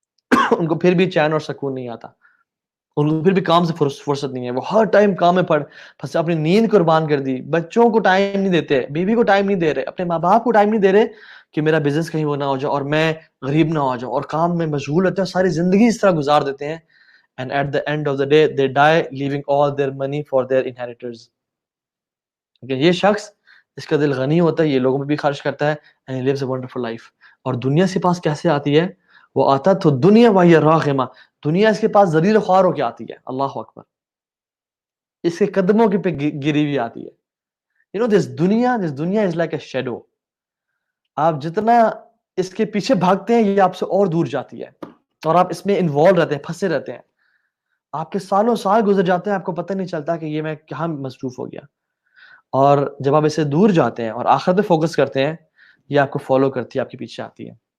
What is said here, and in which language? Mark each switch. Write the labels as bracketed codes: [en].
[ur] ان کو پھر بھی چین اور سکون نہیں آتا, ان کو پھر بھی کام سے فرصت نہیں ہے, وہ ہر ٹائم کام میں پھنسے, اپنی نیند قربان کر دی, بچوں کو ٹائم نہیں دیتے, بیوی کو ٹائم نہیں دے رہے, اپنے ماں باپ کو ٹائم نہیں دے رہے کہ میرا بزنس کہیں وہ نہ ہو جائے اور میں غریب نہ ہو جاؤں, اور کام میں مشغول ہوتے ہیں, ساری زندگی اس طرح گزار دیتے ہیں. [en] And at the end of the day they die leaving all their money for their inheritors. [ur] یہ شخص اس کا دل غنی ہوتا ہے, یہ لوگوں پہ بھی خرچ کرتا ہے, [en] and he lives a wonderful life. [ur] اور دنیا سے پاس کیسے آتی ہے؟ وہ آتا تو دنیا وہی راغمہ, دنیا اس کے پاس ذلیل خوار ہو کے آتی ہے. اللہ اکبر, اس کے قدموں کے پہ گری ہوئی آتی ہے. [en] You know this دنیا is like a shadow. [ur] آپ جتنا اس کے پیچھے بھاگتے ہیں یہ آپ سے اور دور جاتی ہے, اور آپ اس میں انوالو رہتے ہیں, پھنسے رہتے ہیں. آپ کے سالوں سال گزر جاتے ہیں, آپ کو پتہ نہیں چلتا کہ یہ میں کہاں مصروف ہو گیا. اور جب آپ اسے دور جاتے ہیں اور آخرت پہ فوکس کرتے ہیں, یہ آپ کو فالو کرتی ہے, آپ کے پیچھے آتی ہے.